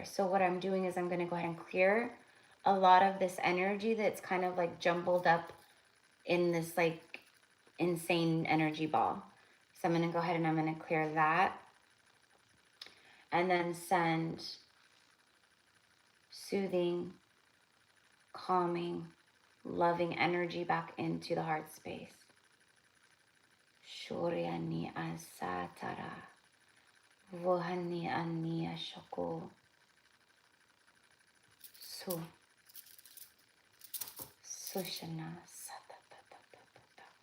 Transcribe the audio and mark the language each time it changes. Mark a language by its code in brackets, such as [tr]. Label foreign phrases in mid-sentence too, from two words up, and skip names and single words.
[en] So what I'm doing is I'm going to go ahead and clear a lot of this energy that's kind of like jumbled up in this like insane energy ball. So I'm going to go ahead and I'm going to clear that. And then send soothing, calming, loving energy back into the heart space. Shoryani asatara. Vohani ania shoko. Su. Sushana satatatata.